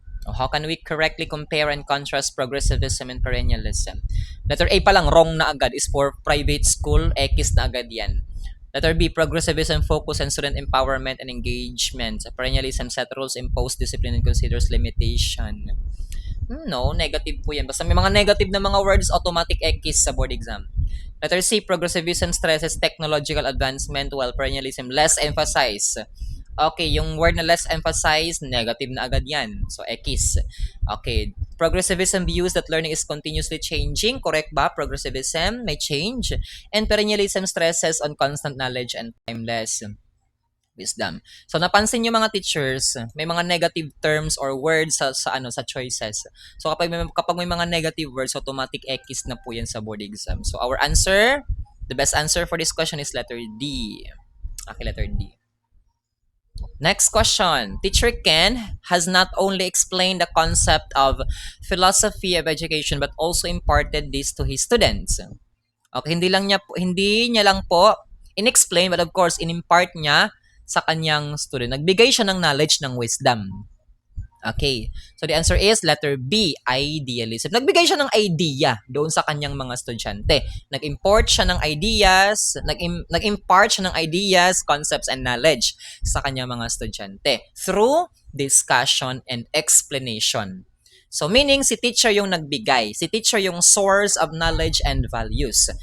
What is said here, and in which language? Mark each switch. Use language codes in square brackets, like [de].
[en] How can we correctly compare and contrast progressivism and perennialism? [tl] Letter A pa lang, wrong na agad, is for private school, X na agad yan. [en] Letter B, progressivism focus on student empowerment and engagement. Perennialism set rules, impose discipline, and considers limitation. [tl] No, negative po yan. Basta may mga negative na mga words, automatic X sa board exam. [en] Letter C, progressivism stresses technological advancement while perennialism less emphasize. [tl] Okay, yung word na less emphasize, negative na agad yan. So, X. [en] Okay, progressivism views that learning is continuously changing. Correct ba? Progressivism may change. And perennialism stresses on constant knowledge and timeless wisdom. [tl] So, napansin nyo mga teachers, may mga negative terms or words sa choices. So, kapag may mga negative words, automatic X na po yan sa board exam. [en] So, our answer, the best answer for this question is letter D. Okay, letter D. Next question. Teacher Ken has not only explained the concept of philosophy of education but also imparted this to his students. [tl] Okay, hindi niya lang po in-explain but of course in-impart niya sa kanyang student. Nagbigay siya ng knowledge ng wisdom. Okay. [en] So the answer is letter B, idealism. [tl] Nagbigay siya ng idea doon sa kanyang mga estudyante. Nag-import siya ng ideas, nag-impart siya ng ideas, concepts, and knowledge sa kanyang mga estudyante [en] through discussion and explanation. [tl] So meaning si teacher yung nagbigay, si teacher yung source of knowledge and values.